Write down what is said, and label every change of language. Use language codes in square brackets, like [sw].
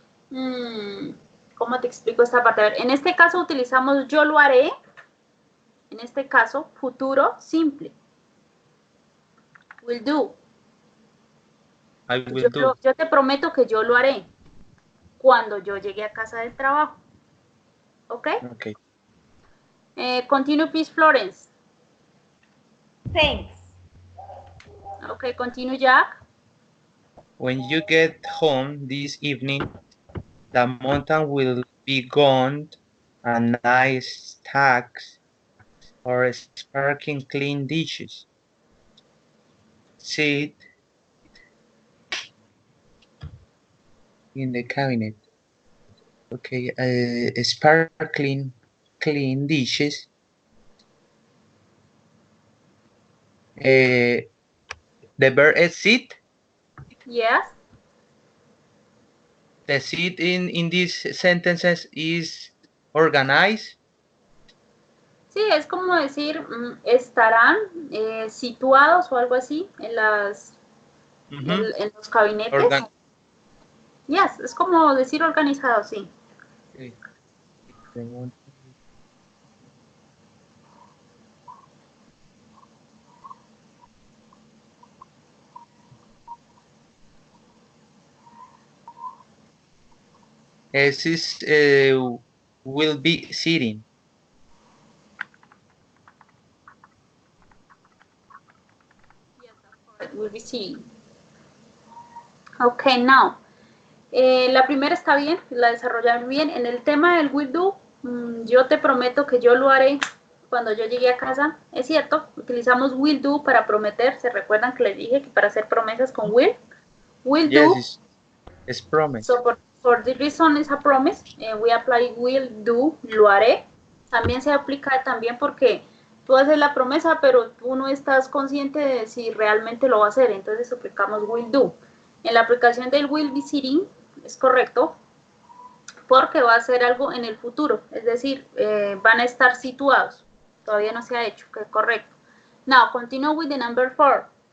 [es] ¿Cómo te explico esta parte? A ver, en este caso utilizamos yo lo haré. En este caso, futuro simple. Will do. Yo te prometo que yo lo haré cuando yo llegue a casa del trabajo. ¿Ok? Okay. [en] Continue, please, Florence. Thanks. Okay, continue, Jack. When you get home this evening, the mountain will be gone and nice stacks or sparkling clean dishes. Sit in the cabinet. Okay, sparkling clean dishes. The verb is sit. Yes. The sit in these sentences is organized. [es] Sí, es como decir, estarán situados o algo así en las en los gabinetes. [en] Yes, [es] es como decir organizado, sí. Sí. [en] This will be sitting. Yes, that's correct. Will be sitting. Okay, now. [es] La primera está bien, la desarrollaron bien. En el tema del will do, yo te prometo que yo lo haré cuando yo llegue a casa. Es cierto, utilizamos will do para prometer. ¿Se recuerdan que les dije que para hacer promesas con will? [en] Will do. Yes, it's promise. So for this reason is a promise. We apply will do, [es] lo haré. También se aplica también porque tú haces la promesa, pero tú no estás consciente de si realmente lo va a hacer. Entonces aplicamos will do. En la aplicación del will be sitting es correcto porque va a ser algo en el futuro, es decir, van a estar situados. Todavía no se ha hecho, que es correcto. [en] Now, continue with the number 4.